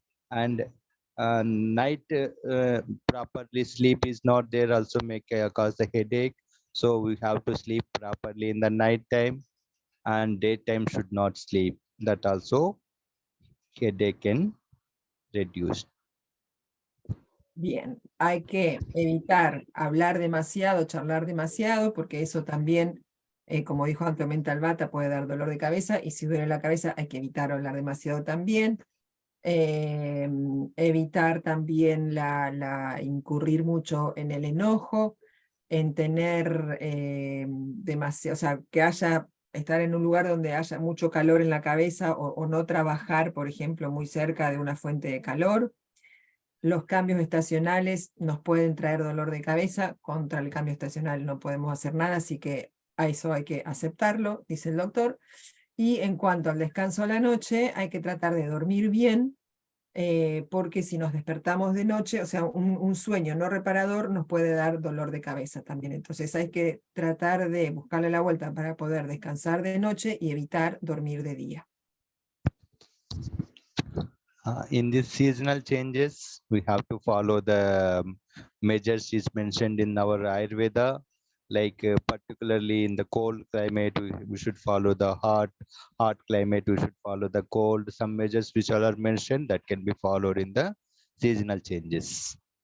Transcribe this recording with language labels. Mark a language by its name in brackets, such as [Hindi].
[English] And night properly sleep is not there also may cause the headache. So we have to sleep properly in the night time, and daytime should not sleep. That also headache can reduce. [Spanish] Bien, hay que evitar hablar demasiado, charlar demasiado, porque eso también, como dijo anteriormente Albata, puede dar dolor de cabeza, y si duele la cabeza hay que evitar hablar demasiado también. Evitar también incurrir mucho en el enojo, en tener demasiado, o sea, estar en un lugar donde haya mucho calor en la cabeza o no trabajar, por ejemplo, muy cerca de una fuente de calor. Los cambios estacionales nos pueden traer dolor de cabeza, contra el cambio estacional no podemos hacer nada, así que a eso hay que aceptarlo, dice el doctor. Y en cuanto al descanso a la noche, hay que tratar de dormir bien, porque si nos despertamos de noche, o sea, un sueño no reparador nos puede dar dolor de cabeza también. Entonces hay que tratar de buscarle la vuelta para poder descansar de noche y evitar dormir de día. [English] In these seasonal changes, we have to follow the measures is mentioned in our Ayurveda, like particularly in the cold climate, we should follow the hot climate, we should follow the cold. Some measures which are mentioned that can be followed in the seasonal changes.